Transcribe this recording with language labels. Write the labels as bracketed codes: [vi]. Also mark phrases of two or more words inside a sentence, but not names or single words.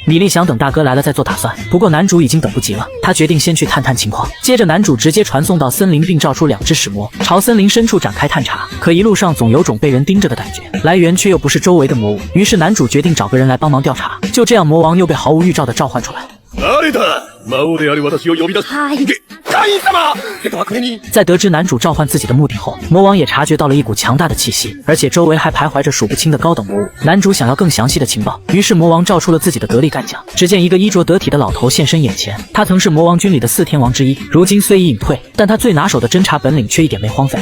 [zh] 米莉想等大哥来了再做打算，不过男主已经等不及了，他决定先去探探情况。接着男主直接传送到森林，并召出2只使魔，朝森林深处展开探查。可一路上总有种被人盯着的感觉，来源却又不是周围的魔物。于是男主决定找个人来帮忙调查。就这样，魔王又被毫无预兆地召唤出来。 [ja] 誰だ？魔王である私を呼び出す。はい。会員様！てかこれに。 [zh] 在得知男主召唤自己的目的后，魔王也察觉到了一股强大的气息，而且周围还徘徊着数不清的高等魔物。男主想要更详细的情报，于是魔王召出了自己的得力干将。只见一个衣着得体的老头现身眼前，他曾是魔王军里的4天王之一，如今虽已隐退，但他最拿手的侦查本领却一点没荒废。